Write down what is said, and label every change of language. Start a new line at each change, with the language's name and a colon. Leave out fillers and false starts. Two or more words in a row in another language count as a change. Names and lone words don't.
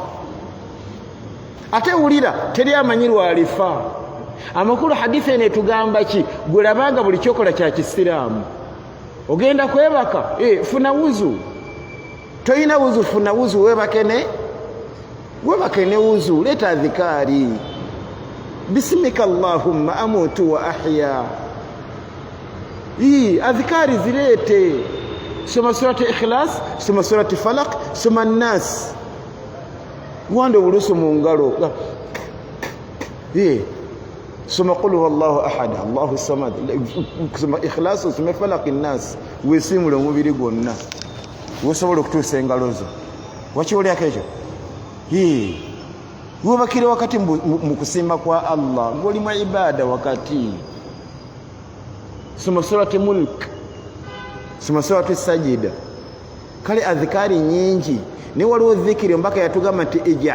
Ganda: ate wulira teri amanyi lwalifa amakulu hadithi eno etugamba ki gwe labanga buli kyokola kya kisiraamu ogenda kwebaka funa wuzu toyina wuzu funa wuzu webake ne wuzu leta adhikari
Arabic: bismika Allahumma amutu wa ahya
Ganda: adhikari zilete soma surati ikhlas soma surati falaq soma nas wande bulusu mu ngalo soma
Arabic: qul huwallahu ahad Allahu samad
Ganda: soma ikhlas soma falaq nas wesimule omubiri gwonna wosobola okutuusa engalo zo wakiwulyako ekyo wobakire wakati mu kusimba kwa Allah ng'oli mu ibada wakati soma surati mulk soma surati sajida kale adhikari nyingi ni waliwo dhikiri mpaka yatugamba nti